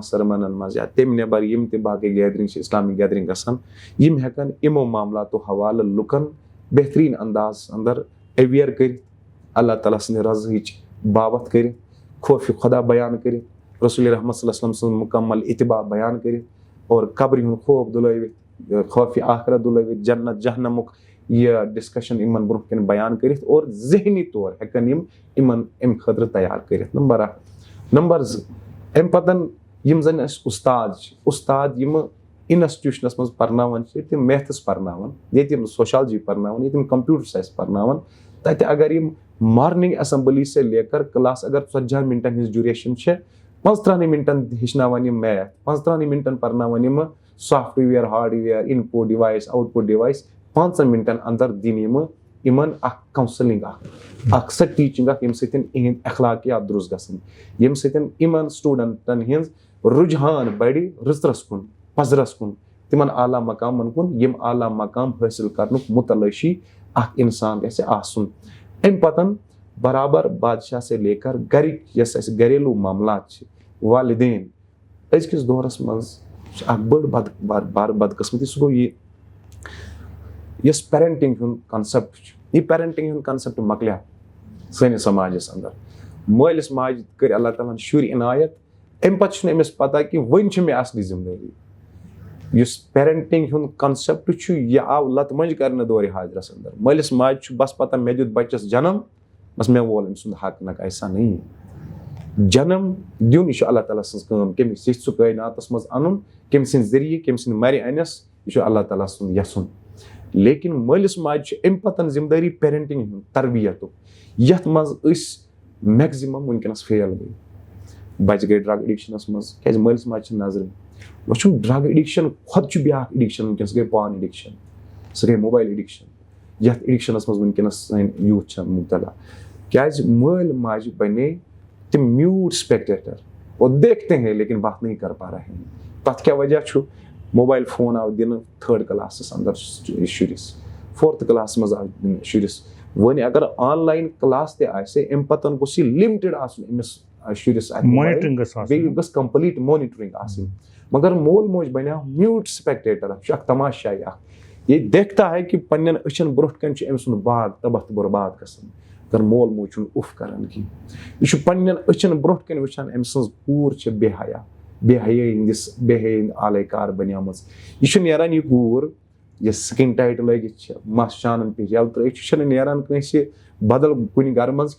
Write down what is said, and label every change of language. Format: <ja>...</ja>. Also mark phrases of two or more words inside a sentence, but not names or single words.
<ks>سرمنن منٛز یا تمہِ نٮ۪بر یِم تہِ باقٕے گیدرِنگ چھِ</ks> <en>Islamic gathering</en> <ks>گژھان, یِم ہٮ۪کن یِمو معاملاتو حوالہٕ لُکن بہتریٖن انداز اندر اویئر کٔرِتھ, اللہ تعالیٰ سٕنٛدِ رضہٕچ بابت کٔرِتھ, خوفِ خدا بیان کٔرِتھ, رسول رحمت صلی اللہ علیہ وسلم سٕنٛز مکمل اتباع بیان کٔرِتھ, اور قبرِ ہُنٛد خوف دُلٲوِتھ, خوفِ آخرت دُلٲوِتھ, جنت جہنمُک یہ ڈسکشن یِمن برونٛہہ کَنہِ بیان کٔرِتھ, اور ذہنی طور ہٮ۪کن یِم یِمن امہِ خٲطرٕ تیار کٔرِتھ. نمبر 1. نمبر 2, امہِ پتن یِم زن اسہِ اُستاد چھِ, اُستاد یِمہٕ انسٹِٹیوشنس منٛز پرناوان چھِ, ییٚتہِ تِم میتھس پرناوان, ییٚتہِ تِم سوشالجی پرناوان, ییٚتہِ تِم کمپیوٹر ساینس پرناوان, تتہِ اگر یِم</ks> <en>morning assembly</en> <ur>سے لے کر</ur> <ks>کلاس اگر 40 منٹن ہٕنٛز ڈیوریشن چھِ, 35 منٹن ہیٚچھناوان یِم میتھ, 35 منٹن پرناوان یِمہٕ</ks> <en>software hardware input device output device</en> <ks>آوُٹ پُٹ ڈِوایس, 5 منٹن اندر دِنۍ یِمن اکھ کاونسلنگ اکھ سۄ ٹیٖچنگ اکھ ییٚمہِ سۭتۍ یِہٕنٛدۍ اخلاقیات درست گژھن, ییٚمہِ سۭتۍ یِمن سٹوٗڈنٹن ہٕنٛز رُجحان بڑِ رٕژرس کُن پزرس کُن, تِمن اعلیٰ مقامن کُن, یِم اعلیٰ مقام حٲصِل کرنُک متلٲشی اکھ انسان گژھِ آسُن. امہِ پتن برابر بادشاہ</ks> <ur>سے لے کر</ur> <ks>گرِکۍ یۄس اسہِ گریلوٗ معاملات چھِ, والدین, أزکِس دورس منٛز چھِ اکھ بٔڑ بدقٕسمتی, سُہ گوٚو یہِ یۄس پیرنٹنگ ہُنٛد کنسپٹ چھُ, یہِ پیرنٹنگ ہُنٛد کنسپٹ مۄکلیو سٲنِس سماجس اندر. مٲلِس ماجہِ کٔرۍ اللہ تعالیٰ ہن شُرۍ عنایت, امہِ پتہٕ چھُنہٕ أمِس پتہ کہِ وۄنۍ چھِ مےٚ اصلی ذمہٕ دٲری. یُس پیرنٹنگ ہُنٛد کنسپٹ چھُ یہِ آو لت منٛج کرنہٕ دورِ حاضرس اندر. مٲلِس ماجہِ چھُ بس پتہ مےٚ دیُت بچس جنم, بس مےٚ وول أمۍ سُنٛد حق,</ks> <ur>نہ ایسا نہیں.</ur> <ks>جنم دیُن یہِ چھُ اللہ تعالیٰ سٕنٛز کٲم, کٔمِس یژھِ سُہ کٲیناتس منٛز انُن, کٔمۍ سٕنٛدِ ذٔریعہٕ, کٔمۍ سٕنٛدِ مرِ انٮ۪س, یہِ چھُ اللہ تعالیٰ سُنٛد یژھُن. لیکن مٲلِس ماجہِ چھُ امہِ پتن ذمہٕ دٲری پیرنٹنگ ہُنٛد, تربیتُک, یتھ منٛز أسۍ میکزِمم وٕنکیٚنس فیل گٔے. بچہِ گٔے</ks> <en>drug addiction</en> <ks>منٛز کیازِ مٲلِس ماجہِ چھِ نظرِ. وۄنۍ چھُ</ks> <en>drug addiction</en> <ks>کھۄتہٕ چھُ بیاکھ اڈکشن وٕنکیٚنس, گٔے پان اڈکشن, سۄ گٔے</ks> <en>mobile addiction,</en> <ks>یتھ اڈکشنس منٛز وٕنکیٚنس سٲنۍ یوٗتھ چھِ مُبتلا. کیازِ مٲلۍ ماجہِ بنے تِم</ks> <en>mute spectator,</en> <ur>اور دیکھتے ہیں لیکن بات نہیں کر پا رہے ہیں. تتھ کیاہ وجہ چھُ,</ur> <en>mobile phone</en> <ur>آو دِنہٕ 3rd کلاسس اندر شُرِس, 4th کلاسس منٛز آو دِنہٕ شُرِس. وۄنۍ اگر</ur> <en>online class</en> <ur>تہِ آسہِ, امہِ پتن گوٚژھ یہِ لِمٹِڈ آسُن أمِس شُرِس, بیٚیہِ گٔژھ</ur> <en>complete monitoring</en> <ur>آسٕنۍ. مگر مول موج بنیو</ur> <en>mute spectator,</en> <ur>یہِ چھُ اکھ تماشائی اکھ. یہِ دیکھتا ہے کہ پننٮ۪ن أچھن برونٛٹھ کنۍ چھُ أمۍ سُنٛد باغ تباہ تہٕ برباد گژھان. مگر مول موج چھُنہٕ اُف کران کینٛہہ. یہِ چھُ پننٮ۪ن أچھن برونٛٹھ کَنۍ وٕچھان أمۍ سٕنٛز کوٗر چھِ بے حیا ہٕنٛدۍ آلے کار بنیمٕژ. یہِ چھُ نیران یہِ کوٗر یۄس</ur> <en>skin tight</en> <ur>لٲگِتھ چھِ مَس شانن پیٚٹھ یَلہٕ ترٲیِتھ یہِ چھُنہٕ نیران کٲنٛسہِ بدل کُنہِ گرٕ منٛز کینٛہہ.</ur>